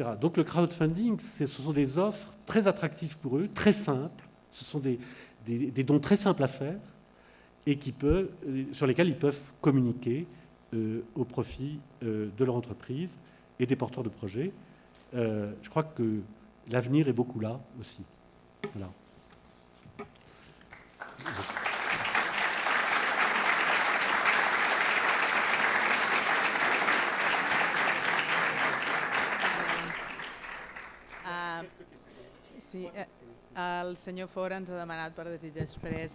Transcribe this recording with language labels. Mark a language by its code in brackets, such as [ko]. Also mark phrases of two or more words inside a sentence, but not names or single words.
[fr] Donc le crowdfunding, ce sont des offres très attractives pour eux, très simples, ce sont des dons très simples à faire, et sur lesquels ils peuvent communiquer au profit de leur entreprise et des porteurs de projets. Je crois que l'avenir est beaucoup là aussi. Voilà. [ca] Sí, el senyor Fora ens ha demanat per desig exprés